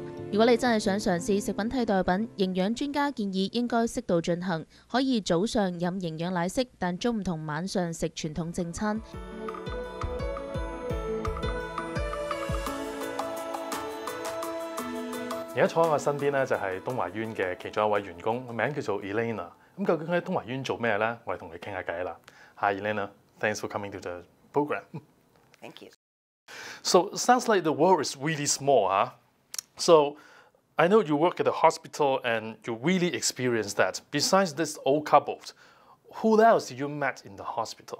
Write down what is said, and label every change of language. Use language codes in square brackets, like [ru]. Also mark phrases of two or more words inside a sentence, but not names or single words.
[yue] 如果你真係想嘗試食品替代品，營養專家建議應該適度進行，可以早上飲營養奶昔，但中午同晚上食傳統正餐。而家坐喺我身邊咧就係東華醫院嘅其中一位員工，名叫做 Elena。咁究竟喺東華醫院做咩咧？我哋同佢傾下偈啦。 [en] Hi Elena，thanks for coming to the program. Thank you. So sounds like the world is really small, huh? So I know you work at the hospital and you really experienced that. Besides this old couple, who else you met in the hospital?